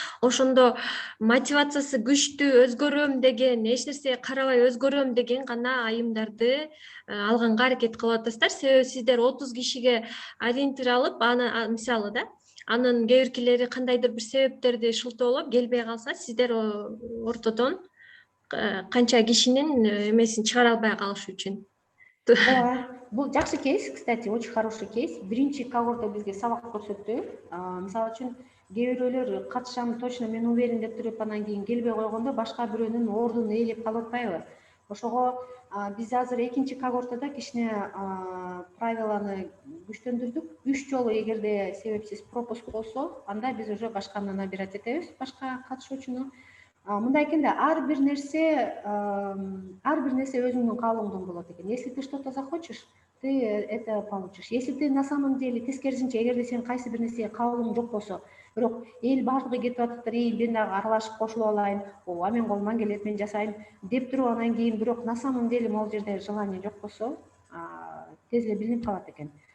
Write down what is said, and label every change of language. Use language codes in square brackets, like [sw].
[ky] Ошондо мотивациясы күчтүү, өзгөрөм деген, эч нерсеге карабай өзгөрөм деген гана айымдарды алганга аракет кылып атасыздар. Себеби сиздер 30 кишиге ориентир алып, мисалы да, анын кээ биркилери кандайдыр бир себептерди шылтоолоп келбей калса, сиздер ортодон канча кишинин эмесин чыгара албай калышы үчүн. Ооба, бул жакшы кейс, кстати, [ru] очень хороший кейс. [ky] Биринчи когорта бизге сабак көрсөттү. Мисалы үчүн кээ бирөөлөр катышам, точно мен уверен деп туруп анан кийин келбей койгондо башка бирөөнүн ордун ээлеп калып атпайбы? Ошого биз азыр экинчи когортада кичине правиланы күчтөндүрдүк. 3 жолу эгерде себепсиз пропуск болсо, анда биз уже башканы набирать этебиз, башка катышуучуну. Мындай экен да, ар бир нерсе өзүңдүн каалооңдон болот экен. [ru] Если ты что-то захочешь, ты это получишь. Если ты на самом деле [ky] тескерисинче, эгерде сен кайсы бир нерсеге каалооң жок болсо, бирок эл баардыгы кетип атыптыр, мен дагы аралашып кошулуп алайын, ооба мен колумдан келет, мен жасайм деп туруп анан кийин бирок [ru] на самом деле могул жерде желание [ky] жок болсо, тез эле билинип калат экен.